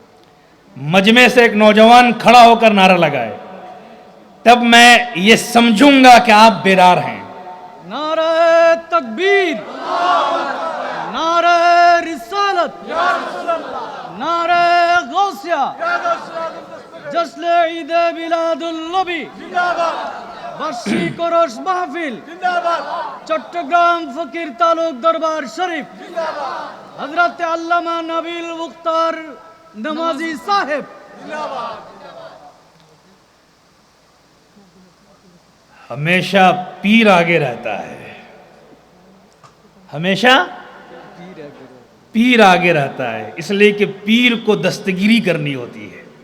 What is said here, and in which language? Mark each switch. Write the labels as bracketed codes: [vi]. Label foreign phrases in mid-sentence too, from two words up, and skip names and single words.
[ur] مجمع سے ایک نوجوان کھڑا ہو کر نعرہ لگائے، تب میں یہ سمجھوں گا کہ آپ بیدار ہیں۔ نعرہ تکبیر، نعرہ رسالت، نعرہ غوثیہ، جشن عید میلاد النبی، [bn] বার্ষিক কোরস মাহফিল, চট্টগ্রাম ফকির তালুক দরবার শরীফ, হযরত আল্লামা নাবিল মুখতার নামাজি সাহেব। [ur] ہمیشہ پیر آگے رہتا ہے، ہمیشہ پیر آگے رہتا ہے، اس لیے کہ پیر کو دستگیری کرنی ہوتی ہے۔